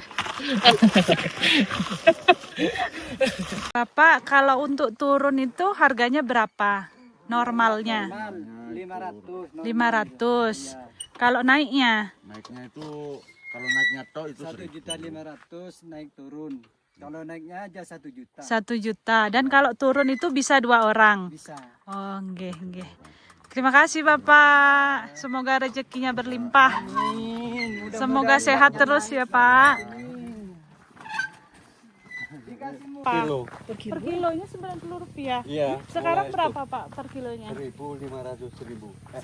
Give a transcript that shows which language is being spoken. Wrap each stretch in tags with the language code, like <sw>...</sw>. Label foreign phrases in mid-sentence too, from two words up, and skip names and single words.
<id>Bapak, kalau untuk turun itu harganya berapa? Normalnya? 500. Kalau naiknya? Naiknya itu kalau naiknya tok itu 1.500.000 naik turun. Kalau naiknya aja 1 juta. 1 juta. Dan kalau turun itu bisa 2 orang? Bisa. Oh,</id> <jv>nggih, nggih.</jv> <id>Terima kasih Bapak. Semoga rezekinya berlimpah. Semoga sehat terus ya Pak. Kilo. Per kilonya Rp90. Iya. Sekarang berapa Pak per kilonya? 1.500.000.</id>